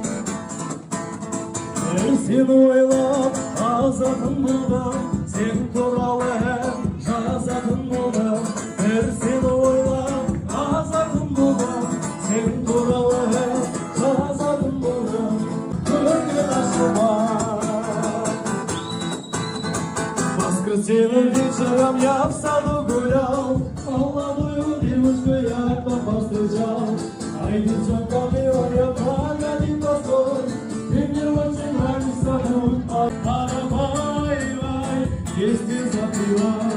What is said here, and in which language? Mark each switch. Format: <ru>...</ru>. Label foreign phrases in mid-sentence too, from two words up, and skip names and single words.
<kk>Сені ойлап азатын болдым, сен туралы ән жазатын болдым. Сені ойлап азатын болдым, сен туралы ән жазатын болдым. Көңіл ашыма</kk> <ru>воскресенье вечером я в саду гулял, молодую девушку я там повстречал. Ай, девчонка милая, погоди, постой, ты мне очень нравишься, ай, если забыла.</ru>